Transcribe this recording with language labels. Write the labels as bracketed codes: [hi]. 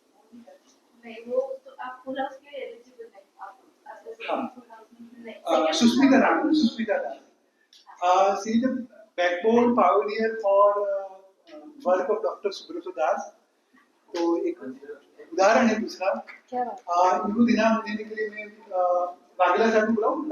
[hi] नहीं वो तो आप फुल हाउस के लिए एलिजिबल नहीं आप Sushmita Ram. [en] She is the backbone pioneer for work of Dr. [hi] Subrata Das. तो एक उदाहरण है दूसरा. क्या बात? इनको इनाम देने के लिए मैं वाघेला साहब को बुलाऊं.